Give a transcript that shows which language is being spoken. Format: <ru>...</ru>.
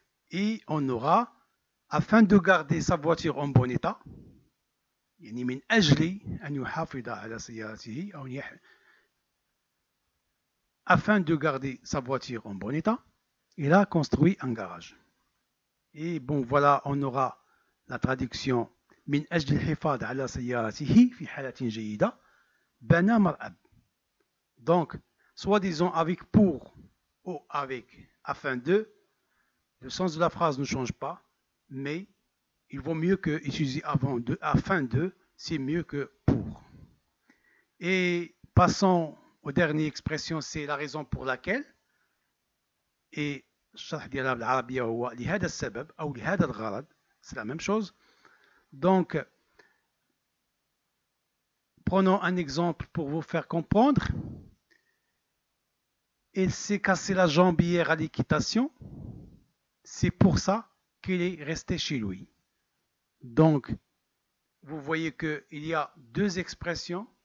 <fr>Et on aura, afin de garder sa voiture en bon état,</fr> <ar>يعني من أجل أن يحافظ على سيارته</ar> <fr>أو afin de garder sa voiture en bon état, il a construit un garage. Et bon, voilà, on aura la traduction</fr> <ar>من أجل الحفاظ على سيارته في حالة جيدة بنى مرأب.</ar> <fr>Donc, soit disons avec pour ou avec afin de, le sens de la phrase ne change pas, mais il vaut mieux que utiliser avant de, afin de, c'est mieux que pour. Et passons aux dernières expressions, c'est la raison pour laquelle. Et</fr> <ar>الشرح ديالها بالعربية هو لهذا السبب أو لهذا الغرض,</ar> <fr>c'est la même chose. Donc, prenons un exemple pour vous faire comprendre. Il s'est cassé la jambe hier à l'équitation. C'est pour ça qu'il est resté chez lui. Donc, vous voyez qu'il y a deux expressions.</fr>